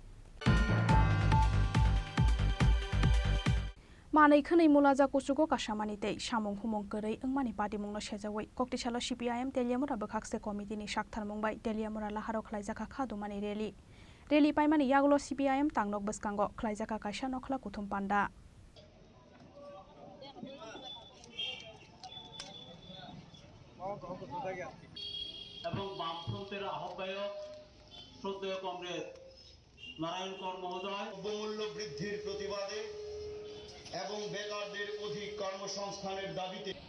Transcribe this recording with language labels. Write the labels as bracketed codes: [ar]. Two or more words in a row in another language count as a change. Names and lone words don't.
[trp] मानै खनै मुलाजा कुसुगो कासामानि तै सामुं हुमुं गरै ओंमानि पार्टी मुंनो सेजावै कक्टिसालो CPIM तेलियामुरा बखाक्से कमिटिनि साक्थार मुंबाय तेलियामुरा लाहारो खालायजाका खादुमानि रेली पाइमानि यागलो CPIM तांनक बसकांगो खालायजाका कायसा नखला कुथुम पान्डा [bn] এবং বামফ্রন্টের আহ্বায়ক শ্রদ্ধেয় কমরেড নারায়ণ কর মহোদয় দ্রব্যমূল্য বৃদ্ধির প্রতিবাদে এবং বেকারদের অধিক কর্মসংস্থানের দাবিতে